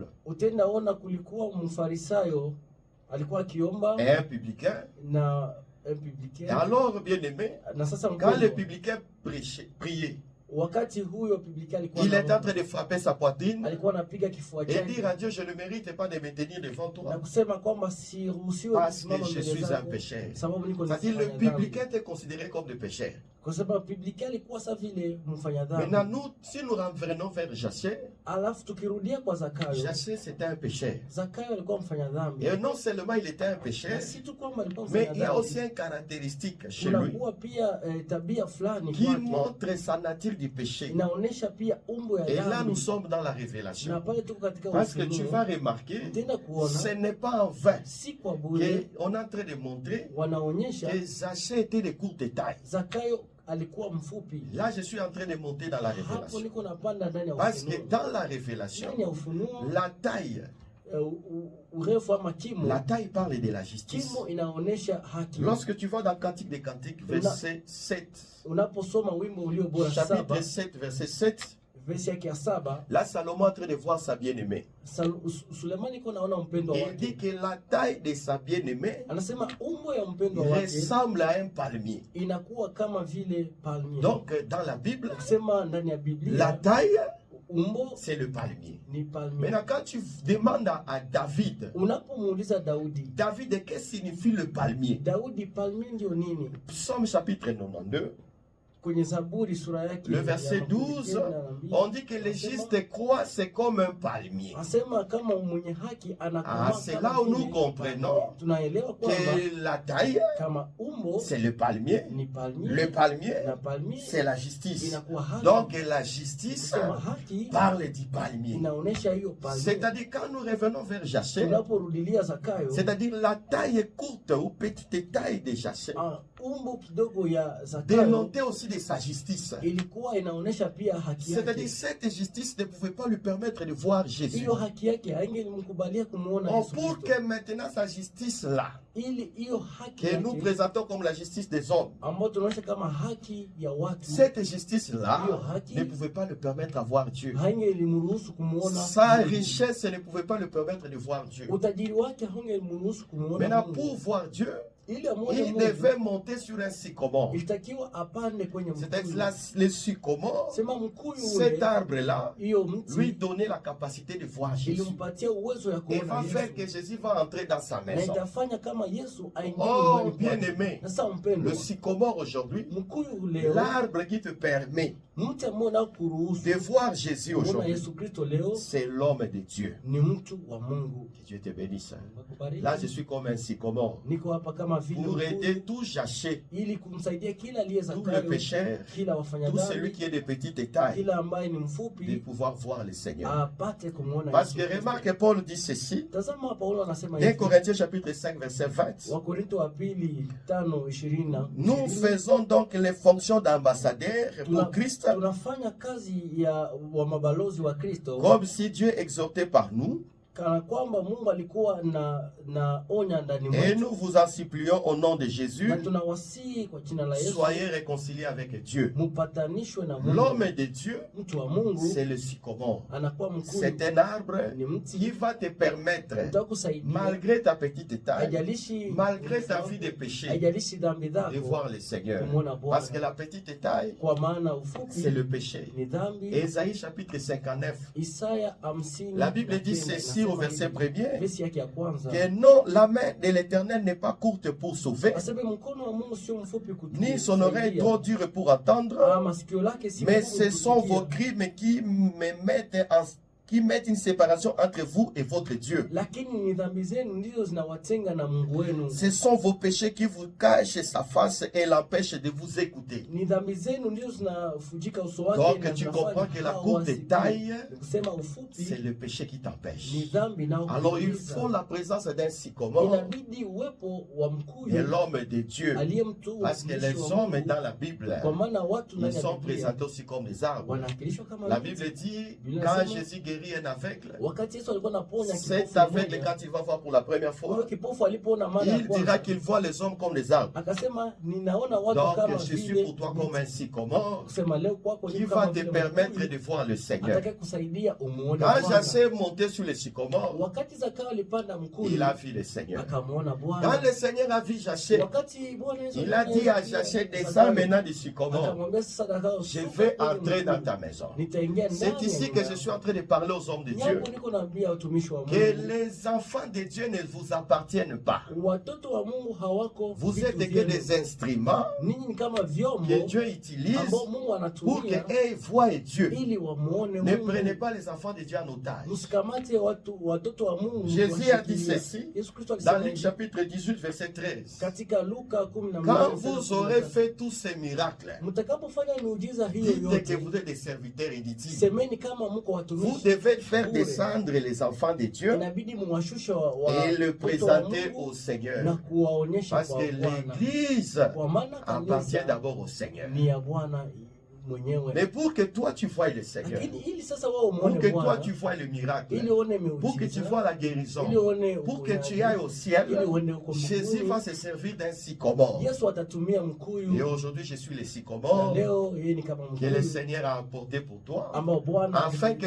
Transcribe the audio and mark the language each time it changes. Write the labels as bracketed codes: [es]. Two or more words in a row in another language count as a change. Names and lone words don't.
[sw] utaendaona kulikuwa mfarisayo alikuwa akiomba [fr] Et un publicain, [sw] na [fr] et publicain. alors bien aimé, [sw] Na sasa [fr] quand le [sw] mpendwa, [fr] publicain priait, [sw] wakati huyo publicain alikuwa [fr] il est en [sw] anaomba, [fr] train de frapper sa poitrine [sw] alikuwa anapiga kifua [fr] et dire [sw] chake [fr] à Dieu, je ne mérite pas de me tenir devant [sw] na [fr] toi [sw] kusema kwamba siruhusiwe [fr] parce que [sw] kusimama [fr] je [sw] mbele [fr] suis un [sw] zako [fr] pécheur. [sw] sababu niko [fr] C'est-à-dire le [sw] nafanya dhambi. [fr] publicain était considéré comme des pécheurs. [sw] Kwa sababu publicain alikuwa sa vile mfanya dhambi. [fr] Maintenant, nous, si nous revenons vers Zachée, [sw] Alafu tukirudia kwa Zakayo, [fr] Zachée c'était un pécheur. [sw] Zakayo alikuwa mfanya dhambi. [fr] Et non seulement il était un pécheur, [sw] Na si tu kwamba alikuwa [fr] mais [sw] mfanya [fr] il y a aussi [sw] dhambi, [fr] une caractéristique chez lui [sw] kunakuwa pia tabia fulani [fr] qui [sw] kwake [fr] montre sa nature du péché. [sw] inaonesha pia umbo ya [fr] Et là, nous [sw] dhambi. [fr] sommes dans la [sw] Na [fr] révélation. [sw] pale tuko katika [fr] Parce que tu [sw] ufunuo, [fr] vas remarquer, [sw] utaenda kuona [fr] ce n'est pas en vain [sw] si kwa bure [fr] qu'on est en train de montrer [sw] wanaonyesha [fr] que Zachée était de courte taille. [sw] Zakayo alikuwa mfupi. [fr] Là, je suis en train de monter dans la [sw] Hapo [fr] révélation. [sw] niko napanda ndani ya [fr] Parce que [sw] ufunuo. [fr] dans la révélation, [sw] Ndani ya ufunuo [fr] la taille, [sw] urefu ama kimo, [fr] la taille parle de la justice. [sw] kimo inaonesha haki. [fr] Lorsque tu vas dans Cantique des Cantiques, verset 7, [sw] Unaposoma wimbo ulio bora [fr] chapitre 7 7, verset 7, [sw] verse yake ya 7, [fr] là, Salomon est en train de voir sa bien-aimée. [sw] Sulemani iko naona mpendwa [fr] Il [sw] wake, [fr] dit que la taille de sa bien-aimée [sw] anasema umbo ya mpendwa wake [fr] ressemble à un palmier. [sw] inakuwa kama vile palmier. [fr] Donc, dans la Bible, [sw] Kusema ndani ya [fr] la [sw] Biblia [fr] taille, [sw] umbo [fr] c'est le palmier. [sw] ni palmier. [fr] Maintenant, quand tu demandes à David, [sw] Unapomuuliza Daudi, [fr] David, qu'est-ce que signifie le palmier? [sw] Daudi, palmier ndio nini? [fr] Psaume chapitre 92, [sw] Kwenye Zaburi sura yake [fr] le verset [sw] ya [fr] 12, [sw] 12, [fr] on dit que le juste croit, c'est comme un palmier. [sw] asema kama mwenye haki anakuwa [fr] C'est [sw] kama [fr] là où [sw] vile [fr] nous comprenons [sw] palmier. Tunaelewa kwamba [fr] que la taille, [sw] kama umbo [fr] c'est le palmier. [sw] ni palmier, [fr] Le palmier, [sw] na palmier [fr] c'est la justice. [sw] inakuwa haki. [fr] Donc, la justice [sw] Kusema haki [fr] parle du palmier. [sw] inaonesha hiyo palmier. [fr] C'est-à-dire, quand nous revenons vers Zachée, [sw] Tunaporudilia Zakayo, [fr] c'est-à-dire la taille courte ou petite taille de Zachée, [sw] umbo kidogo ya Zakayo [fr] dénotait aussi de sa justice. [sw] ilikuwa inaonesha pia haki [fr] C'est-à-dire [sw] yake. [fr] cette justice ne pouvait pas lui permettre de voir Jésus. [sw] Hiyo haki yake haingemkubalia kumuona [fr] Or, [sw] Yesu [fr] pour [sw] Kristo. [fr] que maintenant sa justice là, [sw] Ili hiyo haki [fr] que nous [sw] yake [fr] présentons comme la justice des hommes, [sw] ambayo tunaonyesha kama haki ya watu, [fr] cette justice là [sw] hiyo haki [fr] ne pouvait pas le permettre de voir Dieu. [sw] haingelimruhusu kumuona [fr] Sa [sw] Mungu. [fr] richesse ne pouvait pas le permettre de voir Dieu. [sw] Utajiri wake haungelimruhusu kumuona [fr] Maintenant, [sw] Mungu. [fr] pour voir Dieu, [sw] Ili amuone [fr] il [sw] Mungu [fr] devait monter sur un sycomore. [sw] ilitakiwa apande kwenye [fr] C'est-à-dire [sw] mkuyu. [fr] le sycomore, [sw] Sema mkuyu [fr] cet [sw] ule, [fr] arbre-là, [sw] hiyo [fr] lui [sw] mti [fr] donnait la capacité de voir Jésus. [sw] ilimpatia uwezo ya [fr] Et [sw] kuona [fr] va faire [sw] Yesu. [fr] que Jésus va entrer dans sa [sw] Na [fr] maison. [sw] itafanya kama Yesu aingie [fr] Oh, [sw] nyumbani kwake. [fr] bien-aimé, [sw] Na sasa mpendwa, [fr] le sycomore aujourd'hui, [sw] mkuyu leo, [fr] l'arbre qui te permet [sw] mti ambao unakuruhusu [fr] de voir Jésus [sw] kuona [fr] aujourd'hui, [sw] Yesu Kristo leo [fr] c'est l'homme de Dieu. [sw] ni mtu wa Mungu. [fr] Que Dieu te bénisse. [sw] Wakubariki. [fr] Là, je suis comme un sycomore [sw] Niko hapa kama vile [fr] pour [sw] mkuyu, [fr] aider tout jaché, [sw] ili kumsaidia kila aliye [fr] tout le [sw] Zakayo, [fr] pécheur, [sw] kila wafanya [fr] tout celui [sw] dhambi, [fr] qui est de petite taille, [sw] kila ambaye ni [fr] de [sw] mfupi [fr] pouvoir voir le Seigneur. [sw] apate kumwona [fr] Parce [sw] Yesu [fr] que [sw] Kristo. [fr] remarque, Paul dit ceci, [sw] Tazama Paulo anasema [fr] 1 [sw] hivi, [fr] Corinthiens chapitre 5, verset 20. [sw] Wakorinto wa pili 5:20, [fr] Nous faisons donc les fonctions d'ambassadeurs pour Christ, [sw] tunafanya kazi ya wa mabalozi wa Kristo [fr] comme si Dieu exhortait par nous, [sw] kana kwamba Mungu alikuwa na onya ndani [fr] et [sw] mwetu, [fr] nous vous en supplions au nom de Jésus, [sw] na tunawasihi kwa jina la Yesu [fr] soyez réconciliés avec Dieu. [sw] mupatanishwe na Mungu. [fr] L'homme de Dieu, [sw] Mtu wa Mungu [fr] c'est le sycomore. [sw] anakuwa mkuu, [fr] C'est un arbre [sw] ni mti [fr] qui va te permettre, [sw] utakusaidia, [fr] malgré ta petite taille, [sw] haijalishi [fr] malgré ta vie de péché, [sw] haijalishi dhambi [fr] de [sw] zako, [fr] voir le Seigneur. [sw] kumwona [fr] Parce que [sw] Bwana, [fr] la petite taille, [sw] kwa maana ufupi [fr] c'est le péché. [sw] ni dhambi. [fr] Ésaïe chapitre 59. [sw] Isaya 50, [fr] La Bible dit ceci au verset premier, [sw] versi yake ya kwanza, [fr] que non, la main de l'Éternel n'est pas courte pour sauver, [sw] aseme mkono wa Mungu sio mfupi [fr] ni son oreille [sw] kutusaidia, [fr] trop dure pour attendre, [sw] masikio lake si [fr] mais [sw] ngumu [fr] ce sont [sw] kusikia. [fr] vos crimes qui mettent une séparation entre vous et votre Dieu. [sw] Lakini ni dhambi zenu ndizo zinawatenga na Mungu wenu. [fr] Ce sont vos péchés qui vous cachent sa face et l'empêchent de vous écouter. [sw] Ni dhambi zenu ndizo zinafujika uso wake. [fr] Donc [sw] na [fr] tu [sw] zinafanya [fr] comprends que la [sw] hao [fr] courte [sw] wasikie. [fr] taille, [sw] Ni kusema ufupi [fr] c'est le péché qui t'empêche. [sw] ni dhambi nao [fr] Alors il [sw] kuumiza. [fr] faut la présence d'un sycomore [sw] Inabidi uwepo wa [fr] et [sw] mkuyu [fr] l'homme de Dieu. [sw] aliye mtu [fr] Parce que [sw] mtumishi [fr] les [sw] wa [fr] hommes [sw] Mungu. [fr] dans la Bible, [sw] Kwa maana watu [fr] ils [sw] ndani ya [fr] sont [sw] Biblia [fr] présentés aussi comme des arbres. [sw] wanawakilishwa kama [fr] La [sw] miti. [fr] Bible dit, [sw] Biblia [fr] quand [sw] inasema, [fr] Jésus guérit un aveugle, [sw] wakati Yesu alikuwa anaponya [fr] cet [sw] kipofu [fr] aveugle, [sw] mmoja, [fr] quand il va voir pour la première [sw] huyo [fr] fois, [sw] kipofu alipoona mara ya [fr] il dira [sw] kwanza [fr] qu'il voit les hommes comme des arbres. [sw] akasema, ninaona watu kama [fr] Donc je suis [sw] vile [fr] pour toi comme un sycomore [sw] kusema leo kwako [fr] qui [sw] ni [fr] va [sw] kama [fr] te [sw] vile [fr] permettre [sw] mkuyu, [fr] de voir le Seigneur. [sw] atakaye kusaidia umuone [fr] Quand [sw] Bwana. [fr] Jacques montait sur le sycomore, [sw] Wakati Zakayo alipanda mkuyu [fr] il a vu le Seigneur. [sw] akamwona [fr] Quand [sw] Bwana. [fr] le Seigneur a vu Jacques, [sw] Wakati Bwana Yesu [fr] il a dit à Jacques, descends maintenant du sycomore. [sw] akamwambia sasa Zakayo, [fr] Je [sw] shuka [fr] vais [sw] kwenye [fr] entrer dans [sw] mkuyu. [fr] ta maison. [sw] Nitaingia [fr] C'est [sw] ndani [fr] ici [sw] ya [fr] que [sw] nyumba [fr] je suis en train de parler aux hommes de [sw] yako. [fr] Dieu. [sw] Niko naambia watumishi wa [fr] Que [sw] Mungu, [fr] les enfants de Dieu ne vous appartiennent pas. [sw] watoto wa Mungu hawako [fr] Vous [sw] vitu [fr] êtes que [sw] vyenu. [fr] des instruments [sw] Ninyi ni kama vyombo [fr] que Dieu utilise [sw] ambao Mungu [fr] pour [sw] anatumia [fr] qu'ils voient Dieu. [sw] ili wamuone [fr] Ne [sw] Mungu. [fr] prenez pas les enfants de Dieu en otage. [sw] Msikamate watoto wa Mungu. [fr] Jésus a dit [sw] kuwashikilia. [fr] ceci [sw] Yesu Kristo [fr] dans [sw] alisema [fr] Luc [sw] hivi [fr] chapitre 18, verset 13. [sw] katika Luka 12, [fr] Quand vous aurez fait tous ces miracles, [sw] mtakapofanya miujiza hiyo [fr] dites que [sw] yote, [fr] vous êtes des serviteurs inutiles. [sw] semeni kama mko [fr] Vous [sw] watumishi, [fr] devez faire descendre les enfants de Dieu [sw] inabidi muwashushe [fr] et le [sw] watoto wa [fr] présenter [sw] Mungu [fr] au Seigneur. [sw] na kuwaonyesha [fr] Parce [sw] kwa [fr] que [sw] Bwana, [fr] l'Église [sw] kwa maana [fr] appartient [sw] kanisa [fr] d'abord au Seigneur. [sw] ni ya Bwana mwenyewe. [fr] Mais pour que toi tu voies le Seigneur, [sw] Lakini ili sasa wao [fr] pour [sw] muone [fr] que toi [sw] Bwana, [fr] tu voies le miracle, [sw] ili uone [fr] pour que tu [sw] miujiza, [fr] vois la guérison, [sw] ili uone [fr] pour que tu [sw] uponyaji, [fr] ailles au ciel, [sw] ili uone uko [fr] Jésus [sw] mbinguni, [fr] va se servir d'un sycomore. [sw] Yesu atatumia [fr] Et [sw] mkuyu. [fr] aujourd'hui, je suis le [sw] Na [fr] sycomore [sw] leo yeye ni kama [fr] que le [sw] mkuyu [fr] Seigneur a apporté pour toi, [sw] ambao Bwana [fr] afin que tu